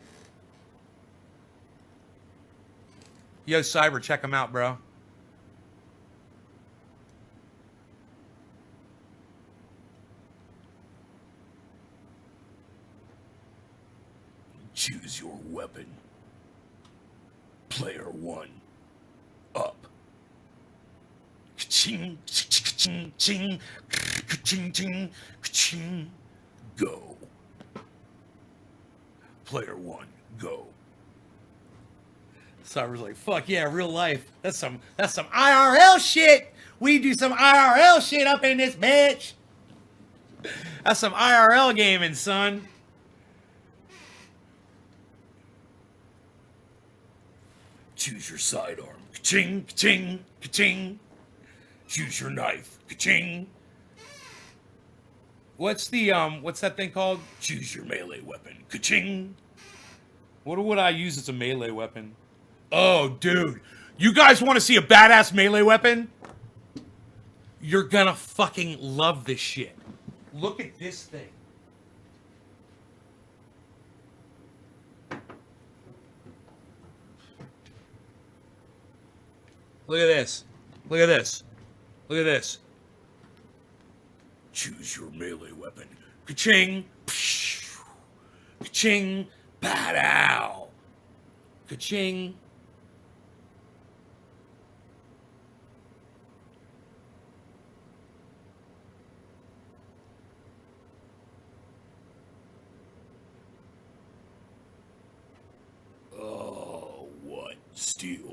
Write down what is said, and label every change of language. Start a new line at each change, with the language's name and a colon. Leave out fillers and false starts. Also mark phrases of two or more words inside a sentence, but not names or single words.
English: Yo, Cyber, check them out, bro. Choose your weapon. Player 1. Up. Ka-ching, ka-ching, ching, ka-ching, ching, ka-ching. Go. Player 1, go. So I was like, fuck yeah, real life. That's some IRL shit. We do some IRL shit up in this bitch. That's some IRL gaming, son. Choose your sidearm. Ka-ching, ka-ching, ka-ching. Choose your knife. Ka-ching. What's that thing called? Choose your melee weapon. Ka-ching. What would I use as a melee weapon? Oh, dude. You guys want to see a badass melee weapon? You're gonna fucking love this shit. Look at this thing. Look at this. Look at this. Look at this. Choose your melee weapon. Ka-ching. Ka-ching. Badaw. Ka-ching. Oh, what? Steel.